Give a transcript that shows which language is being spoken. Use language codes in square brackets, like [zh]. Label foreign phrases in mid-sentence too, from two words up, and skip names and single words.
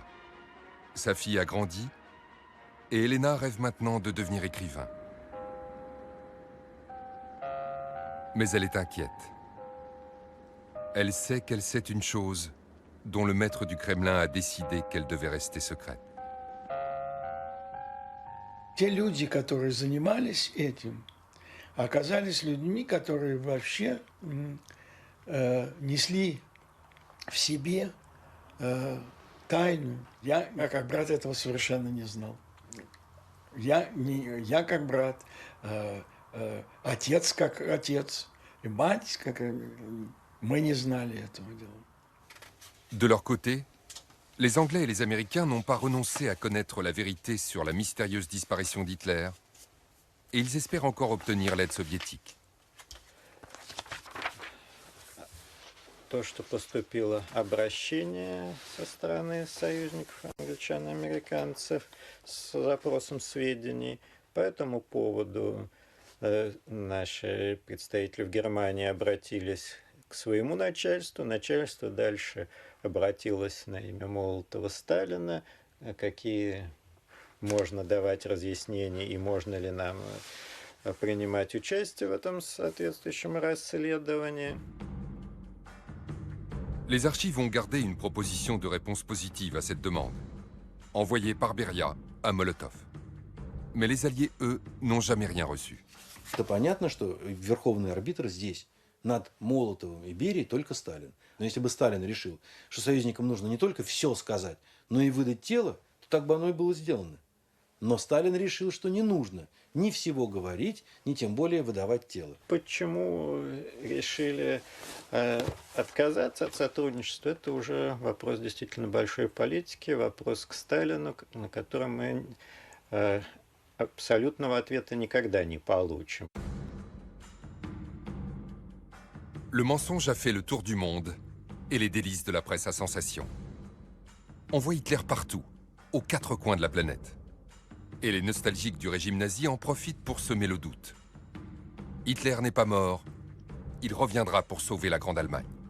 [fr] Sa fille a grandi et Elena rêve maintenant de devenir écrivain. Mais elle est inquiète. Elle sait qu'elle sait une chose dont le maître du Kremlin a décidé qu'elle devait rester secrète. [ru] Те люди, которые занимались этим, оказались людьми, которые вообще несли в себе тайну. Я как брат этого совершенно не знал. Я как брат, отец как отец, и мать как... Мы не знали этого дела. [fr] De leur côté, les Anglais et les Américains n'ont pas renoncé à connaître la vérité sur la mystérieuse disparition d'Hitler, et ils espèrent encore obtenir l'aide soviétique. [ru] То, что поступило обращение со стороны союзников, англичан и американцев, с запросом сведений. По этому поводу наши представители в Германии обратились к своему начальству. Начальство дальше обратилось на имя Молотова-Сталина, какие можно давать разъяснения и можно ли нам принимать участие в этом соответствующем расследовании. [fr] Les archives ont gardé une proposition de réponse positive à cette demande, envoyée par Beria à Molotov. Mais les Alliés, eux, n'ont jamais rien reçu. [ru] Это понятно, что верховный арбитр здесь, над Молотовым и Берией, только Сталин. Но если бы Сталин решил, что союзникам нужно не только все сказать, но и выдать тело, то так бы оно и было сделано. Но Сталин решил, что не нужно ни всего говорить, ни тем более выдавать тело. Почему решили отказаться от сотрудничества? Это уже вопрос действительно большой политики, вопрос к Сталину, на который мы абсолютного ответа никогда не получим. [fr] Le mensonge a fait le tour du monde et les délices de la presse à sensation. On voit Hitler partout, aux 4 coins de la planète. Et les nostalgiques du régime nazi en profitent pour semer le doute. Hitler n'est pas mort, il reviendra pour sauver la Grande Allemagne.